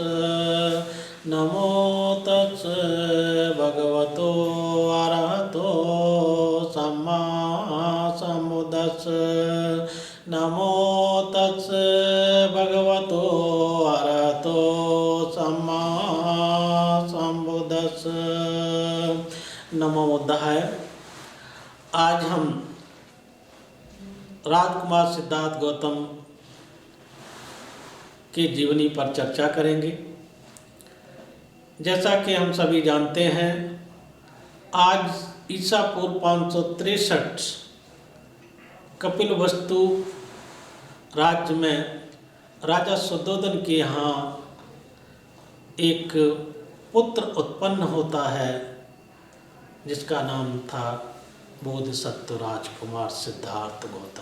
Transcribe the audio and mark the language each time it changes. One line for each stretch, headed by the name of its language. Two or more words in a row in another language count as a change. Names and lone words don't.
Pali: नमो तस् भगवतो अरहतो सम्मा सम्बुद्दस्स। नमो तस् भगवतो अरहतो सम्मा सम्बुद्दस्स। नमो बुद्धाय।
Hindi: आज हम राजकुमार सिद्धार्थ गौतम की जीवनी पर चर्चा करेंगे। जैसा कि हम सभी जानते हैं, आज ईसा पूर्व 563 कपिलवस्तु राज्य में राजा शुद्धोधन के यहाँ एक पुत्र उत्पन्न होता है जिसका नाम था बोधिसत्व राजकुमार सिद्धार्थ गौतम।